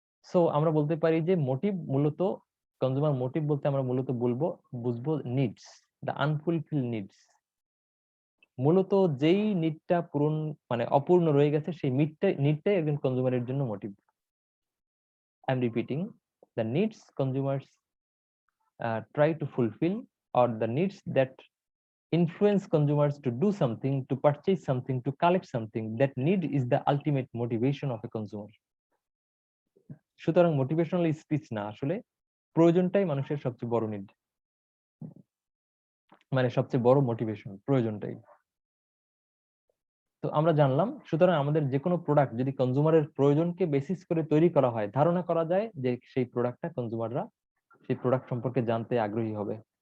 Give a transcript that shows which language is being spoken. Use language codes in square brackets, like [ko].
[bn] So আমরা বলতে পারি যে মোটিভ মূলত, কনজিউমার মোটিভ বলতে আমরা মূলত বুঝবো নিডস, [en] The unfulfill needs. [bn] মূলত যেই নিডটা পূরণ মানে অপূর্ণ রয়ে গেছে, সেই নিডটাই একজন কনজিউমারের জন্য motive. [en] I am repeating, the needs consumers try to fulfill, or the needs that influence consumers to do something, to purchase something, to collect something. That need is the ultimate motivation of a consumer. [bn] সুতরাং motivational speech না, আসলে প্রয়োজনটাই মানুষের সবচেয়ে বড় need, মানে সবচেয়ে বড় motivation প্রয়োজনটাই। তো আমরা জানলাম, সুতরাং আমাদের যে কোনো প্রোডাক্ট যদি কনজিউমারের প্রয়োজনকে বেসিস করে তৈরি করা হয়, ধারণা করা যায় যে সেই প্রোডাক্টটা কনজিউমাররা সেই প্রোডাক্ট সম্পর্কে জানতে আগ্রহী হবে।